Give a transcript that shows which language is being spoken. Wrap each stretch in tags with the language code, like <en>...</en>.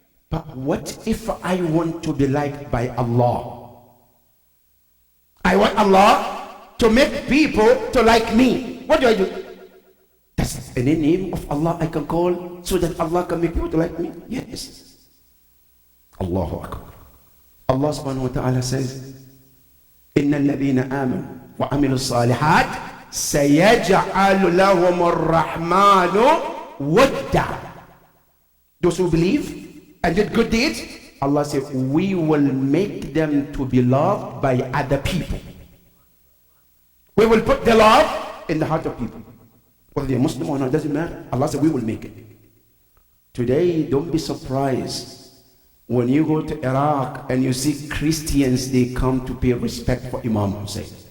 <en>But what if I want to be liked by Allah? I want Allah to make people to like me. What do? That's any name of Allah I can call so that Allah can make people to like me? Yes. Allahu Akbar.</en> <ar>Allah subhanahu wa ta'ala says, إِنَّ الَّذِينَ آمَنُوا وَعَمِلُوا الصَّالِحَاتِ سَيَجْعَلُ لَهُمُ الرَّحْمَنُ وَدًّا.</ar> <en>Those who believe and did good deeds, Allah said, we will make them to be loved by other people. We will put the love in the heart of people. Whether they're Muslim or not, doesn't matter. Allah said, we will make it. Today, don't be surprised when you go to Iraq and you see Christians, they come to pay respect for Imam Hussein.</en>